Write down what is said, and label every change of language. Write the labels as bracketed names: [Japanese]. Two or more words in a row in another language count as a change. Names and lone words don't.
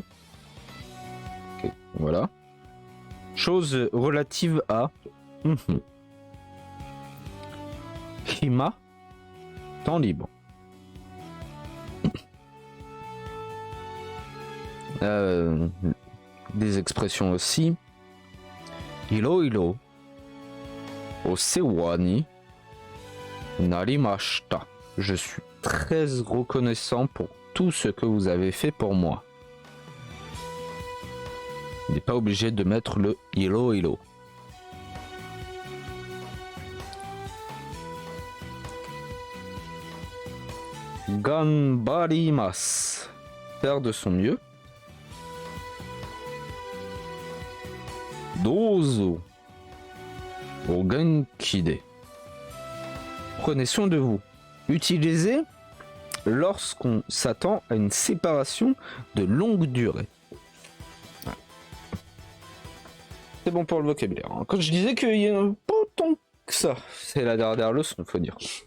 [French] Okay, voilà. Chose relative à. Hima, temps libre. Des expressions aussi. [Japanese] ひろひろお世話になりました. [French] Je suis très reconnaissant pour tout ce que vous avez fait pour moi. Il n'est pas obligé de mettre le [Japanese] ひろひろ. Ganbarimasu. [French] Faire de son mieux. [Japanese] Dozo. お元気で. [French] Prenez soin de vous. Utilisez lorsqu'on s'attend à une séparation de longue durée. C'est bon pour le vocabulaire. Quand je disais qu'il y a pas tant que ça, c'est la dernière leçon, faut dire.